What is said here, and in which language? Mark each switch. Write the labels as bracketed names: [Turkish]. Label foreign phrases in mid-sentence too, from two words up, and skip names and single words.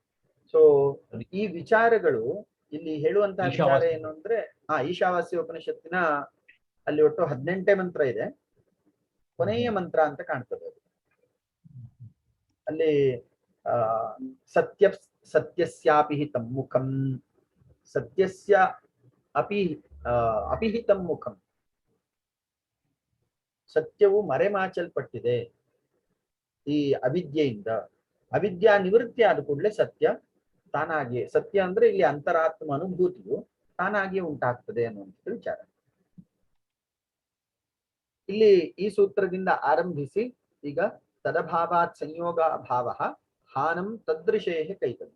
[Kannada] ಸೊ ಈ ವಿಚಾರಗಳು ಇಲ್ಲಿ ಹೇಳುವಂತಹ ವಿಚಾರ ಏನು ಅಂದ್ರೆ, ಈಶಾವಾಸ್ಯ ಉಪನಿಷತ್ತಿನ ಅಲ್ಲಿ ಒಟ್ಟು 18 ಮಂತ್ರ ಇದೆ. ಕೊನೆಯ ಮಂತ್ರ ಅಂತ ಕಾಣ್ತದೆ ಅದು. ಅಲ್ಲಿ [Sanskrit] ಸತ್ಯಸ್ಯಾಪಿಹಿತಂ ಮುಖಂ, ಸತ್ಯಸ್ಯ ಅಪಿಹಿತಂ ಮುಖಂ. [Kannada] ಸತ್ಯವು ಮರೆಮಾಚಲ್ಪಟ್ಟಿದೆ ಈ ಅವಿದ್ಯೆಯಿಂದ. ಅವಿದ್ಯಾ ನಿವೃತ್ತಿ ಆದ ಕೂಡಲೇ ಸತ್ಯ ತಾನಾಗಿಯೇ, ಸತ್ಯ ಅಂದ್ರೆ ಇಲ್ಲಿ ಅಂತರಾತ್ಮ ಅನುಭೂತಿಯು ತಾನಾಗಿಯೇ ಉಂಟಾಗ್ತದೆ ಅನ್ನುವಂಥದ್ದು ವಿಚಾರ. ಇಲ್ಲಿ ಈ ಸೂತ್ರದಿಂದ ಆರಂಭಿಸಿ ಈಗ [Sanskrit] ತದಭಾವಾತ್ ಸಂಯೋಗ ಭಾವ ಹಾನಂ ತದೃಶೇ ಕೈತವ್ಯ.